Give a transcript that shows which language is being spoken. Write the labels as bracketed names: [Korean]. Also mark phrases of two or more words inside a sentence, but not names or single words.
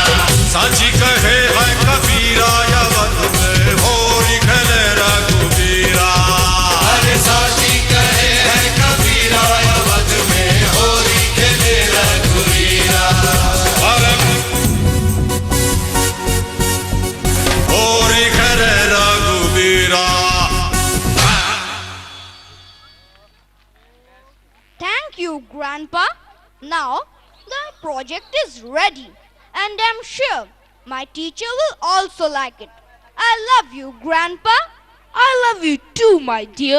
[Hindi] सांची कहे है कबीरा अवध में, होरी खेले रघुबीरा। अरे सांची कहे है कबीरा अवध में, होरी खेले रघुबीरा। होरी खेले रघुबीरा। [English] Thank you, Grandpa. Now the project is ready, and I'm sure my teacher will also like it. I love you, Grandpa. I love you too, my dear.